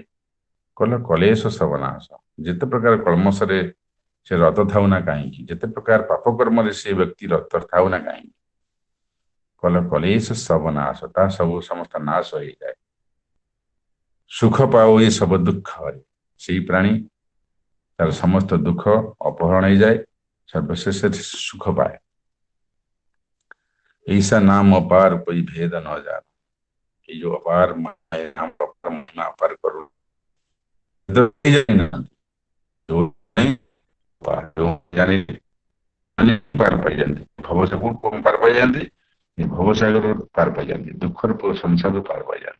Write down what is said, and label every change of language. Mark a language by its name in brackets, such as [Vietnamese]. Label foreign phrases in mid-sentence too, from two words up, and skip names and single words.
[Hindi] कल कलेश सब नाश, [Odia] ଯେତେ ପ୍ରକାର କଳମସରେ ସେ ରତ ଥାଉ ନା କାହିଁକି, ଯେତେ ପ୍ରକାର ପାପ କର୍ମରେ ସେ ବ୍ୟକ୍ତି ରତ ଥାଉ ନା କାହିଁକି, [Hindi] कल कलेश सब नाश, [Odia] ତା ସମସ୍ତ ନାଶ ହେଇଯାଏ। [Hindi] सुख पाओए सब दुःख हरे, [Odia] ସେଇ ପ୍ରାଣୀ ତାର ସମସ୍ତ ଦୁଃଖ ଅପହରଣ ହେଇଯାଏ, ସର୍ବଶେଷରେ ସୁଖ ପାଏ। [Hindi] ऐसा नाम अपार कोई भेद न जान, ये जो अपार नाम अपार करो पार पाई जाती, भवसागर को पार पाई जाती, भवसागर पार पाई जाती, दुखर संसार पार पाई जाती।